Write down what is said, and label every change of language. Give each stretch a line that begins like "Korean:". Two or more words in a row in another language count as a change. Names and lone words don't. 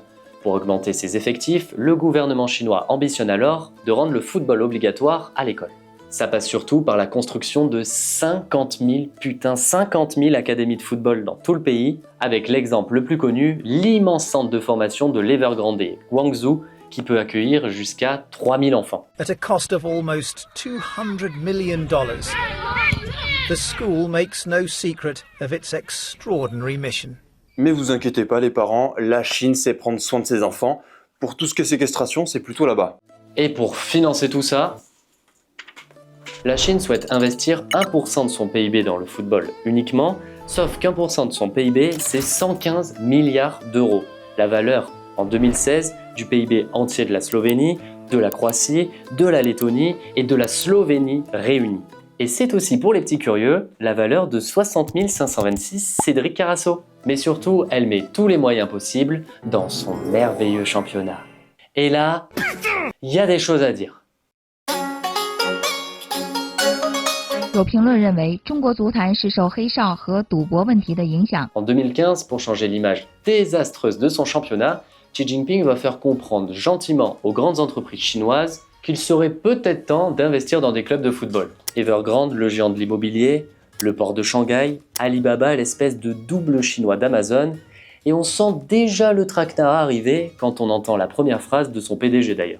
French: Pour augmenter ses effectifs, le gouvernement chinois ambitionne alors de rendre le football obligatoire à l'école. Ça passe surtout par la construction de 50 000 académies de football dans tout le pays, avec l'exemple le plus connu, l'immense centre de formation de l'Evergrande Guangzhou, qui peut accueillir jusqu'à 3000 enfants.
English: At a cost of almost $200 million, the school makes no secret of its extraordinary mission.
French: mais vous inquiétez pas les parents, la Chine sait prendre soin de ses enfants. Pour tout ce qui est séquestration, c'est plutôt là-bas. Et pour financer tout ça, la Chine souhaite investir 1% de son PIB dans le football uniquement, sauf qu'1% de son PIB, c'est 115 milliards d'euros. La valeur en 2016 du PIB entier de la Slovénie, de la Croatie, de la Lettonie et de la Slovénie réunies. Et c'est aussi pour les petits curieux la valeur de 60 526 Cédric Carasso. Mais surtout, elle met tous les moyens possibles dans son merveilleux championnat. Et là, il y a des choses à dire.
Chinese: 有评论认为，中国足坛是受黑哨和赌博问题的影响。
French: En 2015, pour changer l'image désastreuse de son championnat, Xi Jinping va faire comprendre gentiment aux grandes entreprises chinoises qu'il serait peut-être temps d'investir dans des clubs de football. Evergrande, le géant de l'immobilier, le port de Shanghai, Alibaba, l'espèce de double chinois d'Amazon, et on sent déjà le traquenard arriver quand on entend la première phrase de son PDG d'ailleurs.